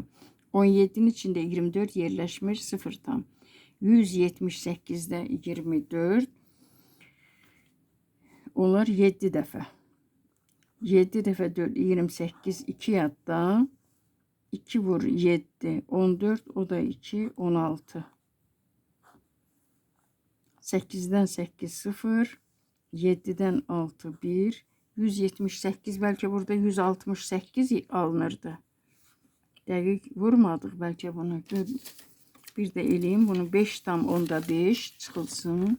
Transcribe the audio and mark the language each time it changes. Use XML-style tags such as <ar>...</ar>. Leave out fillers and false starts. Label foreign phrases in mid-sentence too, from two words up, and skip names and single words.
<az>17'nin içinde 24 yerləşmir 0 tam. 178'də 24 olar 7 dəfə. 7 dəfə 4 28 2 yadda 2 vur 7 14 o da 2 16. 8'den 8 0 7'den 6 1 178 belki burada 168 alınırdı. Dəqiq vurmadıq belki bunu. Bir de eləyim bunu 5 tam 10'da 5 çıxılsın.</az>